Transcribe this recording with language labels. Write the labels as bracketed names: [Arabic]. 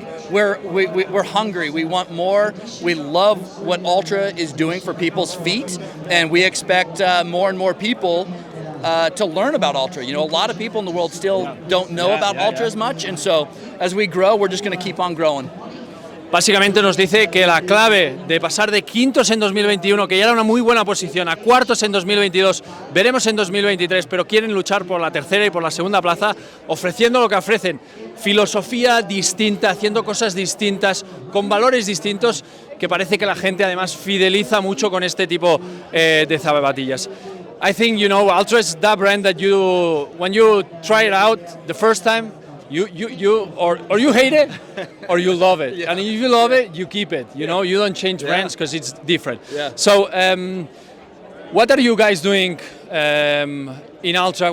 [English] We're hungry. We want more. We love what Altra is doing for people's feet, and we expect more and more people to learn about Altra. A lot of people in the world still don't know about Altra as much, and so as we grow, we're just going to keep on growing. [Spanish] Básicamente nos dice que la clave de pasar de quintos en 2021, que ya era una muy buena posición, a cuartos en 2022, veremos en 2023, pero quieren luchar por la tercera y por la segunda plaza, ofreciendo lo que ofrecen, filosofía distinta, haciendo cosas distintas, con valores distintos, que parece que la gente además fideliza mucho con este tipo de zapatillas. [English] I think, Altra is the brand that when you try it out the first time, you hate it or you love it. Yeah. And if you love it, you keep it. You don't change brands because it's different. Yeah. So what are you guys doing in Altra?